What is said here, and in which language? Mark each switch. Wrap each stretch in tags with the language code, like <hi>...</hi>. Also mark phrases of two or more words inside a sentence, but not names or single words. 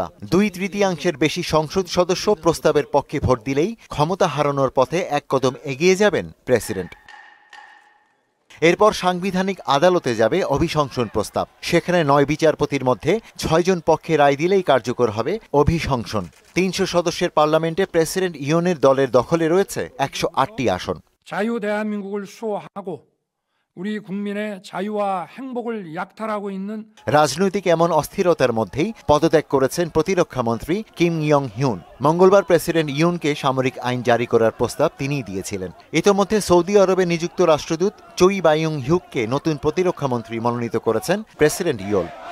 <bn>2/3 বেশি সংসদ সদস্য প্রস্তাবের পক্ষে ভোট দিলেই ক্ষমতা হারানোর পথে এক কদম এগিয়ে যাবেন প্রেসিডেন্ট। এরপর সাংবিধানিক আদালতে যাবে অভিশংসন প্রস্তাব। সেখানে 9 বিচারপতির মধ্যে 6 জন পক্ষে রায় দিলেই কার্যকর হবে অভিশংসন। 300 সদস্যের পার্লামেন্টে প্রেসিডেন্ট ইয়োনের দলের দখলে রয়েছে 108টি আসন।</bn> <ko>자유 대한민국을 수호하고 우리 국민의 자유와 행복을 약탈하고 있는</ko> <bn>রাজনৈতিক এমন অস্থিরতার মধ্যেই পদত্যাগ করেছেন প্রতিরক্ষা মন্ত্রী কিম ইয়ং হিউন। মঙ্গলবার প্রেসিডেন্ট ইয়ুনকে সামরিক আইন জারি করার প্রস্তাব তিনিই দিয়েছিলেন। ইতোমধ্যে সৌদি আরবে নিযুক্ত রাষ্ট্রদূত চই বায়ুং হিউককে নতুন প্রতিরক্ষা মন্ত্রী মনোনীত করেছেন প্রেসিডেন্ট ইয়োল।</bn>